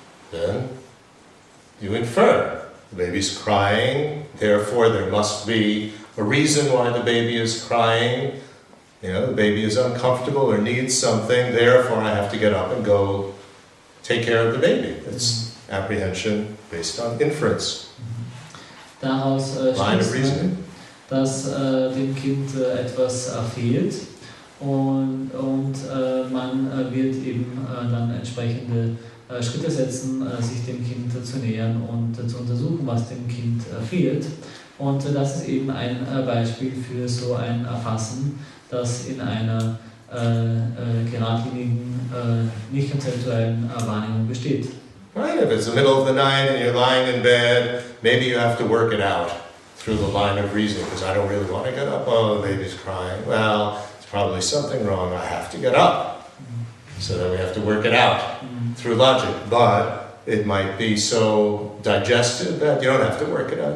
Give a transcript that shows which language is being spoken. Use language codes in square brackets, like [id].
[en] Then you infer. The baby's crying, therefore there must be a reason why the baby is crying. The baby is uncomfortable or needs something, therefore I have to get up and go take care of the baby. It's apprehension based on inference. [de] Daraus schließt man, dass dem Kind etwas fehlt und man wird eben dann entsprechende Schritte setzen, sich dem Kind zu nähern und zu untersuchen, was dem Kind fehlt. Und das ist eben ein Beispiel für so ein Erfassen, das in einer geradlinigen, nicht konzeptuellen Wahrnehmung besteht. [en] Right, if it's the middle of the night and you're lying in bed, maybe you have to work it out through the line of reasoning, because I don't really want to get up. Oh, the baby's crying. Well, it's probably something wrong. I have to get up. So then we have to work it out through logic. But it might be so digested that you don't have to work it out.